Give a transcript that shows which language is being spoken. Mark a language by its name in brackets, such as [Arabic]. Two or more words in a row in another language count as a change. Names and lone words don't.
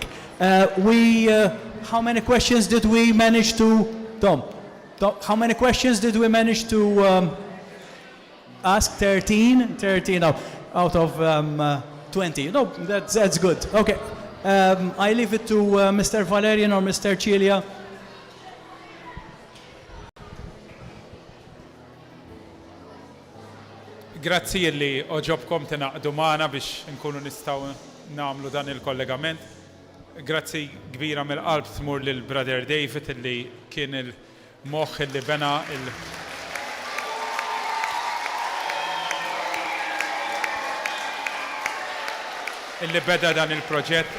[English] How many questions did we manage to, Tom, how many questions did we manage to ask? 13 out of 20. No, that's good. Okay. I leave it to Mr. Valerian or Mr. Cilia. [Maltese] Grazzi li oġobkom tinaqdu magħna biex nkunu nistgħu nagħmlu dan il-kollegament. Grazzi kbira mill-qalb tmur lil Brother David illi kien il-moħħ illi bena illi beda dan il-proġett.